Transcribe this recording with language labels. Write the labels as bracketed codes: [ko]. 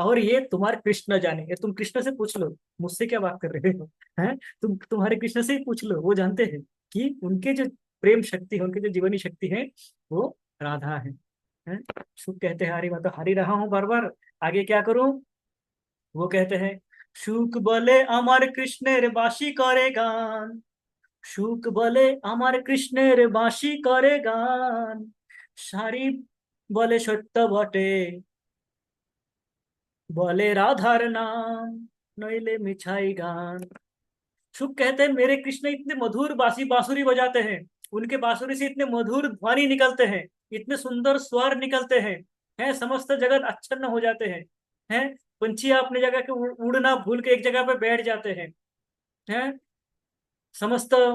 [hi] और ये तुम्हारे कृष्ण जाने, ये तुम कृष्ण से पूछ लो, मुझसे क्या बात कर रहे हो, हैं? तुम्हारे कृष्ण से ही पूछ लो, वो जानते हैं कि उनके जो प्रेम शक्ति है, उनके जो जीवनी शक्ति है, वो राधा है। शुभ कहते हैं हारी, मैं तो हारी रहा हूँ बार बार, आगे क्या करूं। वो कहते हैं [bn] সুখ বলে আমার কৃষ্ণের বাঁশি করে গান, সুখ বলে আমার কৃষ্ণের বাঁশি করে গান, সারি বলে সত্য বটে, बोले राधार नाम, नैले मिछाई गान। [hi] शुभ कहते हैं मेरे कृष्ण इतने मधुर बांसुरी बजाते हैं, उनके बांसुरी से इतने मधुर ध्वनि निकलते हैं, इतने सुंदर स्वर निकलते हैं समस्त जगत आच्छन्न हो जाते हैं पंछी अपनी जगह के उड़ना भूल के एक जगह पे बैठ जाते हैं समस्त